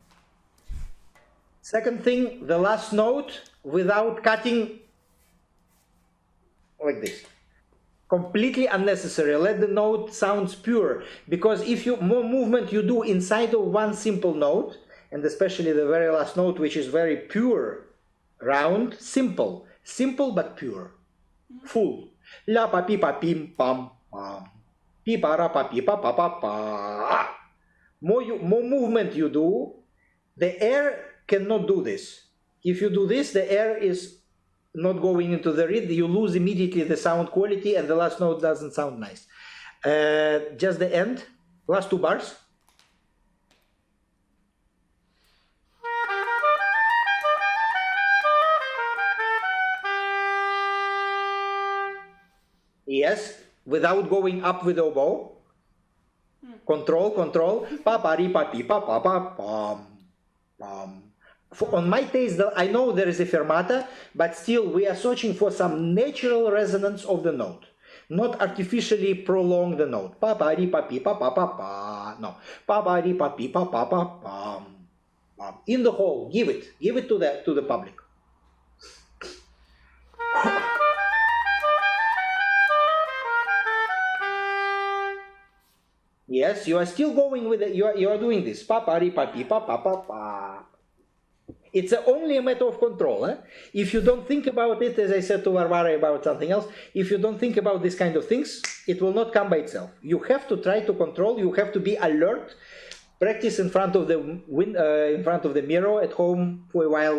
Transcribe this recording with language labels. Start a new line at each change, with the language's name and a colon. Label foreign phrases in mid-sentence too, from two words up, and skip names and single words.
English: Second thing, the last note without cutting like this. Completely unnecessary. Let the note sounds pure, because if you more movement you do inside of one simple note, and especially the very last note, which is very pure, round, simple but pure, full. La pa pi pa pim pam pam, pi pa ra pa pi pa pa pa pa. More movement you do, the air cannot do this. If you do this, the air is not going into the reed, you lose immediately the sound quality and the last note doesn't sound nice. Just the end, last two bars. Yes, without going up with the oboe. Control. Pa pa ri pa pi pa pa pa pam pam. On my taste, I know there is a fermata, but still we are searching for some natural resonance of the note, not artificially prolong the note. Pa pa ri pa pi pa pa pa pa. No, pa pa ri pa pi pa pa pa pam pam. In the whole, give it to the public. Yes, you are still going with it. You are doing this. Pa pa ri pa pi pa pa pa pa. It's only a matter of control. If you don't think about it, as I said to Varvara about something else, if you don't think about these kind of things, it will not come by itself. You have to try to control. You have to be alert. Practice in front of the mirror at home for a while.